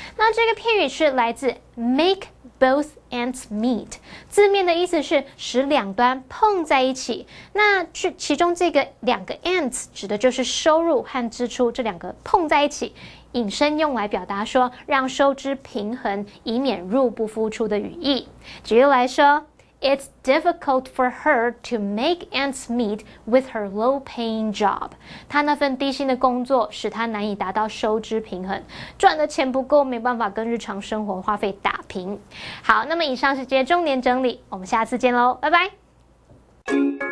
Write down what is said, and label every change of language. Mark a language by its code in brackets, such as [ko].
[zh] 那这个片语是来自 [en] make both ends meet， [zh] 字面的意思是使两端碰在一起。那其中这个2个 ends 指的就是收入和支出这2个碰在一起，引申用来表达说让收支平衡，以免入不敷出的语义。举例来说， [en] It's difficult for her to make ends meet with her low-paying job。 [zh] 她那份低薪的工作使她难以达到收支平衡，赚的钱不够，没办法跟日常生活花费打平。好，那么以上是今天重点整理，我们下次见喽，拜拜。